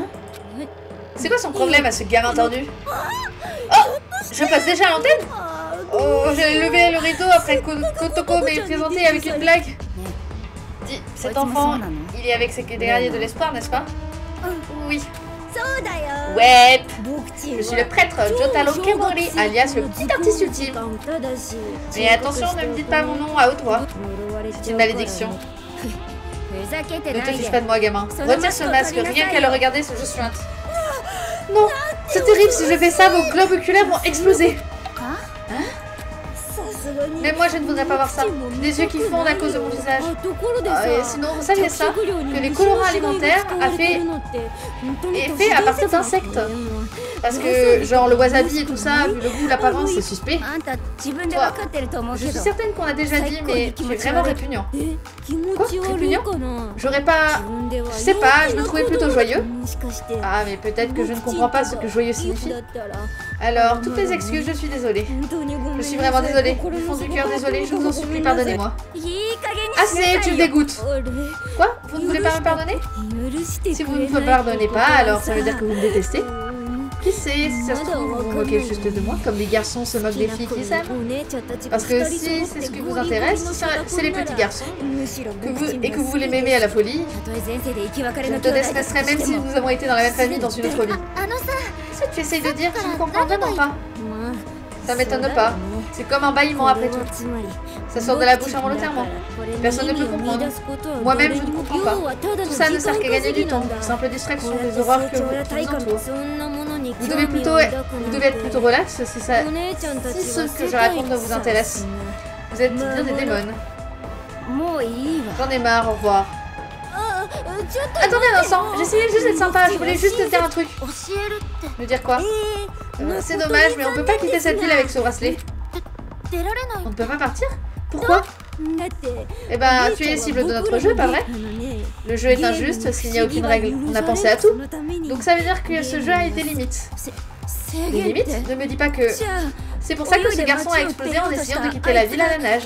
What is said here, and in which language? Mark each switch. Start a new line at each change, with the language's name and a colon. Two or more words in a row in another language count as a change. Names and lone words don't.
French: C'est quoi son problème à ce gamin tordu? Oh! Je passe déjà à l'antenne? Oh, j'ai levé le rideau après que Kotoko m'ait présenté avec une blague. Dis, cet enfant, il est avec ses guerriers de l'espoir, n'est-ce pas? Oui.
Japanese: そうだよ
French: Ouais.
Japanese: 僕ち
French: Je suis le prêtre Jotaro Kemori, alias le petit artiste ultime.
Japanese: ただし
French: Mais attention, ne me dites pas mon nom à haute voix. C'est une malédiction.
Japanese: ふざけて
French: Ne
Japanese: な
French: te
Japanese: い
French: fiche
Japanese: で
French: pas de moi, gamin. Retire ce masque, rien qu'à le regarder, je suinte. Non, c'est terrible, si je fais ça, vos globes oculaires vont exploser.
Japanese: さすがに
French: Même moi, je ne voudrais pas voir ça. Des yeux qui fondent à cause de mon visage.
Japanese: ところで
French: Ah, et
Japanese: さ
French: sinon, vous saviez ça? Que les colorants alimentaires est fait à partir d'insectes. Parce que, genre, le wasabi et tout ça, vu le goût, l'apparence, c'est suspect.
Japanese: あんた自分で分かってると思う
French: Je
Japanese: け
French: suis
Japanese: ど
French: certaine qu'on a déjà dit, mais tu es vraiment répugnant.
Japanese: 気持ち悪いかな
French: J'aurais pas...
Japanese: 自分では
French: Je sais pas, je me trouvais plutôt joyeux.
Japanese: もしかして
French: Ah, mais peut-être que je ne comprends pas ce que joyeux signifie.
Japanese: だったら
French: Alors, toutes les excuses, je suis désolée.
Japanese: 本当にごめん
French: Je
Japanese: な
French: suis
Japanese: さい
French: vraiment désolée.
Japanese: 心
French: Du
Japanese: の
French: fond du
Japanese: 底
French: cœur,
Japanese: から
French: désolée. Je vous en supplie,
Japanese: ごめんなさい
French: pardonnez-moi.
Japanese: いい加減にしなさい
French: Assez,
Japanese: よ
French: tu me dégoûtes.
Japanese: あれ
French: Quoi? Vous ne voulez pas me pardonner?
Japanese: 許して
French: Si
Japanese: く
French: vous
Japanese: れ
French: ne
Japanese: ない
French: me pardonnez pas, alors ça veut dire que vous me détestez.
Japanese: うん
French: Qui sait, si ça se trouve, vous vous moquez juste de moi, comme les garçons se moquent des filles qui s'aiment. Parce que si c'est ce qui vous intéresse, si c'est les petits garçons, et que vous voulez m'aimer à la folie, je te détesterai même si nous avons été dans la même famille dans une autre vie.
Japanese: あのさ
French: Qu'est-ce que tu essayes de dire? Je ne comprends vraiment pas.
Japanese: まあ
French: Ça m'étonne pas. C'est comme un bâillement après tout.
Japanese: つまり
French: Ça sort de la bouche involontairement. Personne ne peut comprendre. Moi-même, je ne comprends pas. Tout ça ne sert qu'à gagner du temps. Simple distraction des horreurs qui vous entourent. Vous devez être plutôt relax si ce que je raconte vous intéresse. Vous êtes bien des démons.
Japanese: もういいわ
French: J'en ai marre, au revoir.
Japanese: ちょっと
French: Attendez un instant, j'essayais juste d'être sympa, je voulais juste te dire un truc.
Japanese: 教えるって
French: Me dire quoi? C'est dommage, mais on peut pas quitter cette ville avec ce bracelet.
Japanese: 出られない
French: On ne peut pas partir? Pourquoi?
Japanese: だって
French: Eh ben, tu es cible de notre jeu, pas vrai? Le jeu est injuste s'il n'y a aucune règle. On a pensé à tout. Donc ça veut dire que ce jeu a des limites. Des limites? Ne me dis pas que... C'est pour ça que ce garçon a explosé en essayant de quitter la ville à la nage.